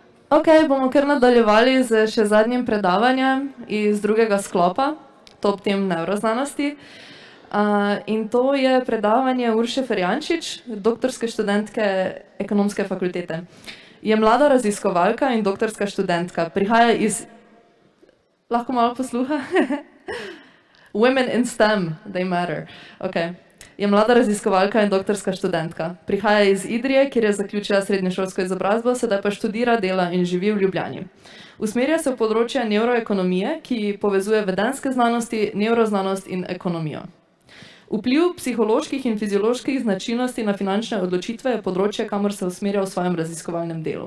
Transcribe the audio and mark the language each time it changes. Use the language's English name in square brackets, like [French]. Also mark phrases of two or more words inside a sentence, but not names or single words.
[Slovenian] Ok, bomo kar nadaljevali z še zadnjim predavanjem iz drugega sklopa, Top tem nevroznanosti. In to je predavanje Urše Ferjančič, doktorske študentke Ekonomske fakultete. Je mlada raziskovalka in doktorska študentka. Prihaja iz... Lahko malo posluha? [English] Women in STEM, they matter. Okay. [Slovenian] Je mlada raziskovalka in doktorska študentka. Prihaja iz Idrije, kjer je zaključila srednješolsko izobrazbo, sedaj pa študira, dela in živi v Ljubljani. Usmerja se v področje nevroekonomije, ki povezuje vedenjske znanosti, nevroznanost in ekonomijo. Vpliv psiholoških in fizioloških značilnosti na finančne odločitve je področje, kamor se usmerja v svojem raziskovalnem delu.